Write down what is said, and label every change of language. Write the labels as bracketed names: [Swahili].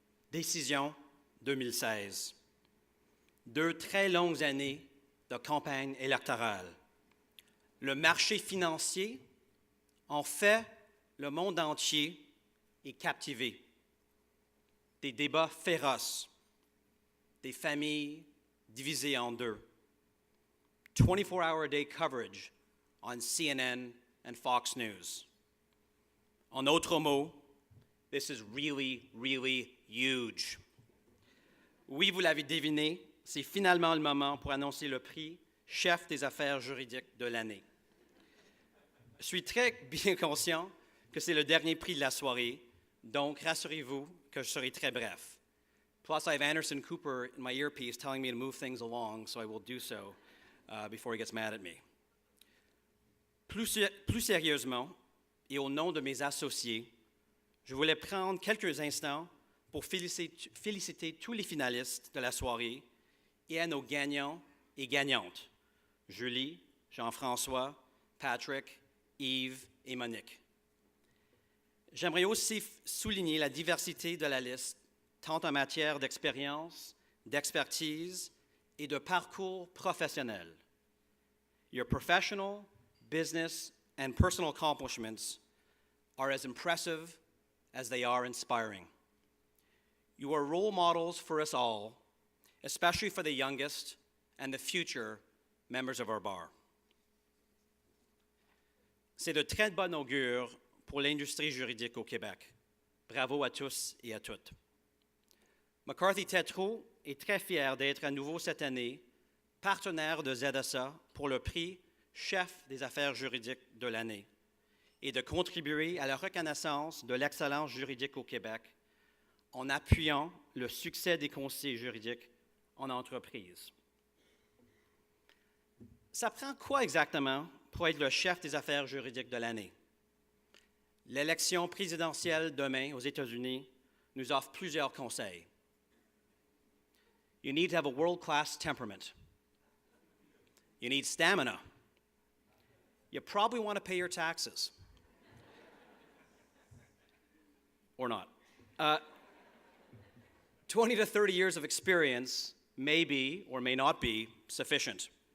[French] Décision 2016. 2 très longues années de campagne électorale. Le marché financier en fait le monde entier est captivé. Des débats féroces, des familles divisées en deux. [English] 24-hour-a-day coverage on CNN and Fox News. [French] En d'autres mots, [English] this is really, really huge. [French] Oui, vous l'avez deviné, c'est finalement le moment pour annoncer le prix chef des affaires juridiques de l'année. Je suis très bien conscient que c'est le dernier prix de la soirée, donc rassurez-vous que je serai très bref. [English] Plus, I have Anderson Cooper in my earpiece telling me to move things along, so I will do so before he gets mad at me. [French] Plus sérieusement, et au nom de mes associés, je voulais prendre quelques instants pour féliciter tous les finalistes de la soirée et à nos gagnants et gagnantes, Julie, Jean-François, Patrick, Yves et Monique. J'aimerais aussi souligner la diversité de la liste, tant en matière d'expérience, d'expertise et de parcours professionnel. [English] Your professional, business, and personal accomplishments are as impressive as they are inspiring. You are role models for us all, especially for the youngest and the future members of our bar. [French] C'est de très bon augure pour l'industrie juridique au Québec. Bravo à tous et à toutes. McCarthy Tétrault est très fier d'être à nouveau cette année partenaire de ZSA pour le prix chef des affaires juridiques de l'année et de contribuer à la reconnaissance de l'excellence juridique au Québec en appuyant le succès des conseillers juridiques en entreprise. Ça prend quoi exactement pour être le chef des affaires juridiques de l'année? L'élection présidentielle demain aux États-Unis nous offre plusieurs conseils. [English] You need to have a world-class temperament. You need stamina. You probably want to pay your taxes. Or not. 20 to 30 years of experience may be or may not be sufficient.